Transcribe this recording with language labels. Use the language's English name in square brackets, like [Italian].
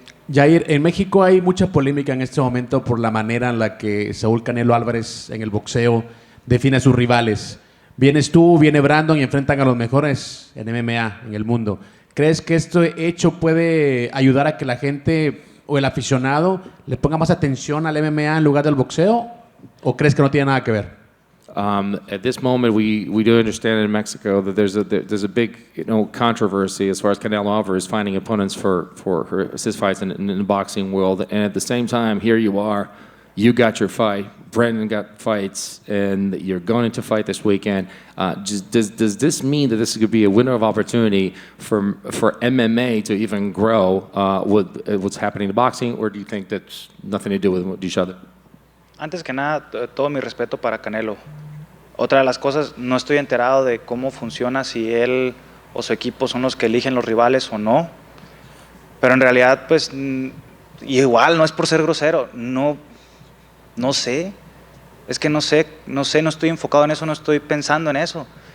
[Spanish] Yair, en México hay mucha polémica en este momento por la manera en la que Saúl Canelo Álvarez en el boxeo define a sus rivales. Vienes tú, viene Brandon y enfrentan a los mejores en MMA en el mundo. ¿Crees que este hecho puede ayudar a que la gente o el aficionado le ponga más atención al MMA en lugar del boxeo? ¿O crees que no tiene nada que ver? [English] At this moment, we do understand in Mexico that there's a big controversy as far as Canelo Alvarez finding opponents for his fights in the boxing world, and at the same time, here you are, you got your fight, Brendan got fights, and you're going to fight this weekend. Does this mean that this could be a window of opportunity for MMA to even grow with what's happening in boxing, or do you think that's nothing to do with each other? [Spanish] Antes que nada, todo mi respeto para Canelo. Otra de las cosas, no estoy enterado de cómo funciona, si él o su equipo son los que eligen los rivales o no. Pero en realidad, pues, igual, no es por ser grosero, no sé. Es que no sé, no estoy enfocado en eso, no estoy pensando en eso.